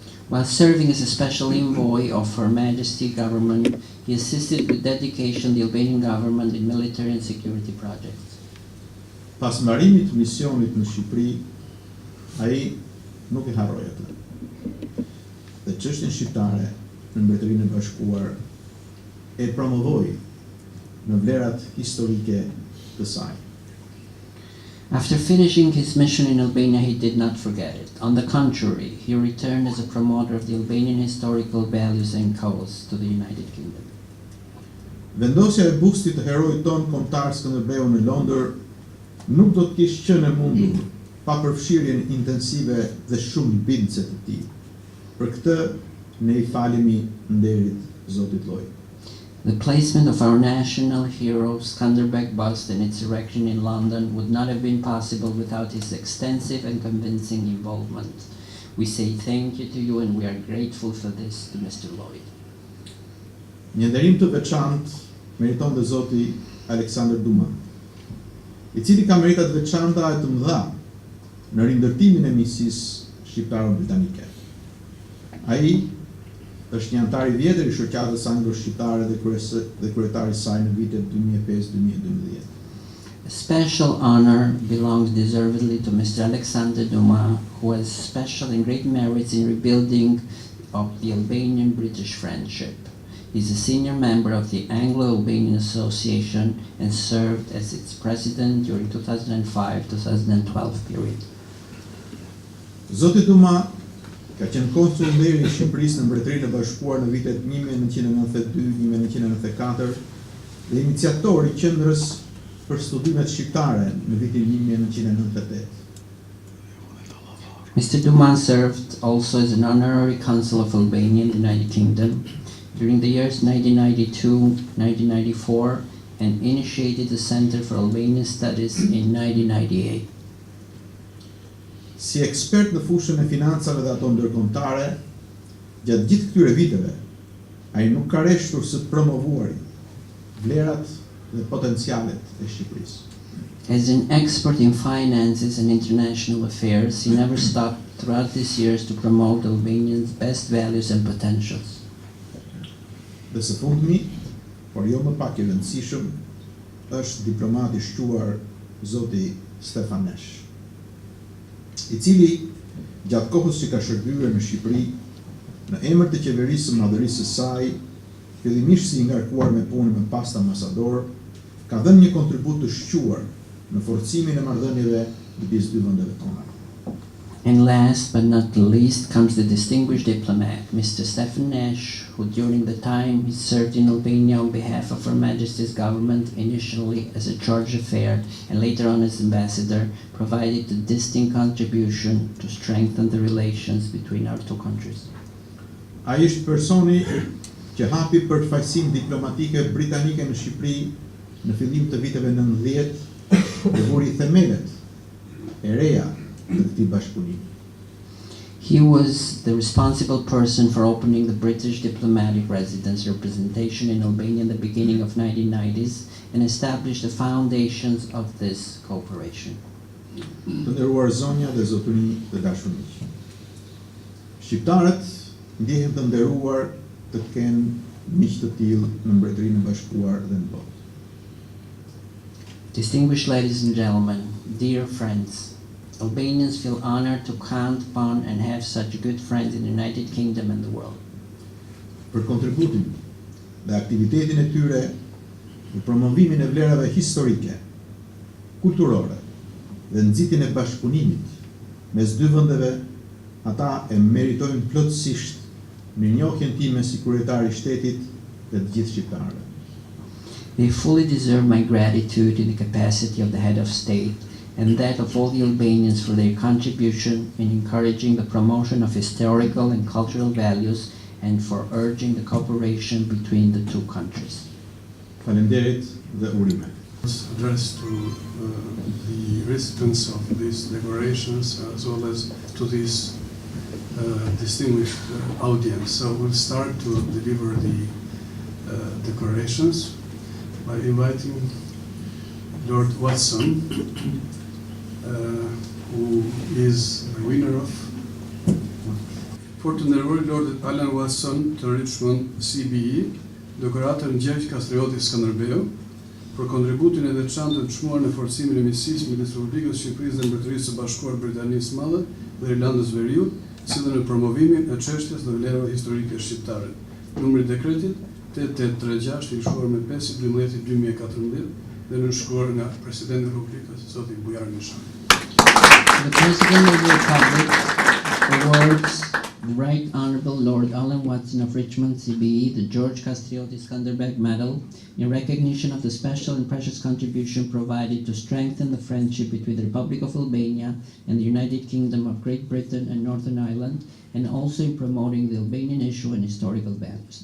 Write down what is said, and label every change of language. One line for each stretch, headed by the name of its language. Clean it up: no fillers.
English: While serving as a special envoy of Her Majesty government, he assisted with dedication the Albanian government in military and security projects.
Albanian: Pas mbarimit të misionit në Shqipëri, ai nuk e harroi atë. Dhe çështjen shqiptare në Mbretërinë e Bashkuar e promovoi në vlerat historike të saj.
English: After finishing his mission in Albania, he did not forget it. On the contrary, he returned as a promoter of the Albanian historical values and cause to the United Kingdom.
Albanian: Vendosja e bustit të heroit ton kombëtar Skënderbeu në Londër nuk do të kishte qenë e mundur pa përfshirjen intensive dhe shumë bindëse të tij. Për këtë ne i falemi nderit Zotit Lloyd.
English: The placement of our national hero Skanderbeg bust and its erection in London would not have been possible without his extensive and convincing involvement. We say thank you to you and we are grateful for this to Mr. Lloyd.
Albanian: Një nderim të veçantë meriton dhe Zoti Aleksandr Duma, i cili ka merita të veçanta e të mëdha në rindërtimin e misisë shqiptaro-britanike. Ai është një antar i vjetër i shoqatës anglo-shqiptare dhe kryetari i saj në vitet 2005-2012.
English: A special honor belongs deservedly to Mr. Alexander Duma, who has special and great merits in rebuilding of the Albanian-British friendship. He is a senior member of the Anglo-Albanian Association and served as its president during 2005-2012 period.
Albanian: Zoti Duma ka qenë konsul nderi i Shqipërisë në Mbretërinë e Bashkuar në vitet 1992-1994 dhe iniciator i qendrës për studimet shqiptare në vitin 1998.
English: Mr. Duma served also as an honorary consul of Albania in the United Kingdom during the years 1992-1994 and initiated the Center for Albanian Studies in 1998.
Albanian: Si ekspert në fushën e financave dhe ato ndërkombëtare, gjatë gjithë këtyre viteve, ai nuk ka rreshtur së promovuari vlerat dhe potencialet e Shqipërisë.
English: As an expert in finances and international affairs, he never stopped throughout these years to promote Albanians' best values and potentials.
Albanian: Dhe së fundmi, por jo më pak i rëndësishëm, është diplomati i shquar Zoti Stefan Nesh, i cili gjatë kohës që ka shërbyer në Shqipëri, në emër të qeverisë së madhërisë së saj, fillimisht si i ngarkuar me punën me pas ambasador, ka dhënë një kontribut të shquar në forcimin e marrëdhënieve midis dy vendeve tona.
English: And last but not least comes the distinguished diplomat, Mr. Stefan Nash, who during the time he served in Albania on behalf of Her Majesty's government, initially as a charge d'affaires and later on as ambassador, provided a distinct contribution to strengthen the relations between our two countries.
Albanian: Ai është personi që hapi përfaqësinë diplomatike britanike në Shqipëri në fillim të viteve 90 dhe vuri themelet e reja të këtij bashkëpunimi.
English: He was the responsible person for opening the British diplomatic residence representation in Albania in the beginning of 1990s and established the foundations of this cooperation.
Albanian: Të nderuar zonja dhe zotëri të dashur miq. Shqiptarët ndjehen të nderuar të kenë miq të tillë në Mbretërinë e Bashkuar dhe në botë.
English: Distinguished ladies and gentlemen, dear friends, Albanians feel honored to count upon and have such good friends in the United Kingdom and the world.
Albanian: Për kontributin dhe aktivitetin e tyre në promovimin e vlerave historike, kulturore dhe nxitjen e bashkëpunimit mes dy vendeve, ata e meritojnë plotësisht mirënjohjen time si kryetari i shtetit dhe të gjithë shqiptarëve.
English: They fully deserve my gratitude in the capacity of the head of state and that of all the Albanians for their contribution in encouraging the promotion of historical and cultural values and for urging the cooperation between the two countries.
Albanian: Faleminderit dhe urime.
English: Addressed to the recipients of these decorations as well as to this distinguished audience. So we'll start to deliver the decorations by inviting Lord Watson, who is the winner of
Albanian: Fortunerori Lord Alan Watson të Richmond CBE, dekorator Gjergj Kastrioti Skënderbeu, për kontributin e veçantë të çmuar në forcimin e miqësisë midis Republikës së Shqipërisë dhe Mbretërisë së Bashkuar Britanisë së Madhe dhe Irlandës Veriut, si dhe në promovimin e çështjes dhe vlerave historike shqiptare. Numri i dekretit 8836 i shkruar me 5/12/2014 dhe nënshkruar nga Presidenti i Republikës zoti Bujar Nishani.
English: The President of the Republic awards the Right Honorable Lord Alan Watson of Richmond CBE the George Kastrioti Skanderbeg Medal in recognition of the special and precious contribution provided to strengthen the friendship between the Republic of Albania and the United Kingdom of Great Britain and Northern Ireland, and also in promoting the Albanian issue and historical values.